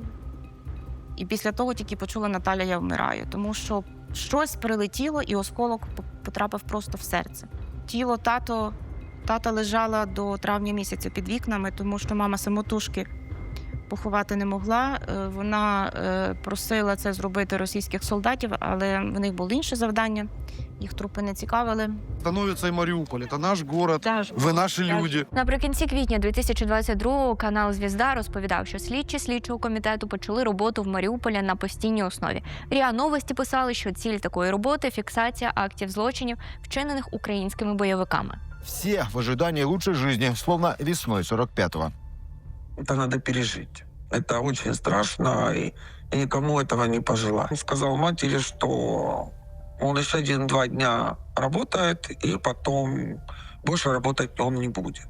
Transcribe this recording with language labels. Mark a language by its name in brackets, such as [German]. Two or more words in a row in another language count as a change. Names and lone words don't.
[Ukrainian] І після того тільки почула Наталя, я вмираю. Тому що щось прилетіло і осколок потрапив просто в серце. Тіло тата лежало до травня місяця під вікнами, тому що мама самотужки поховати не могла. Вона просила це зробити російських солдатів, але в них було інше завдання. Їх трупи не цікавили. [Russian] Становится и Мариуполь. Это наш город. Вы наши люди. [Ukrainian] Наприкінці квітня 2022-го канал «Звізда» розповідав, що слідчі слідчого комітету почали роботу в Маріуполі на постійній основі. РІА Новості писали, що ціль такої роботи – фіксація актів злочинів, вчинених українськими бойовиками. [Russian] Все в ожидании лучшей жизни, словно весной 45-го. Это надо пережить. Это очень страшно, и никому этого не пожелаю. Он сказал матери, что он еще 1-2 дня работает, и потом больше работать он не будет.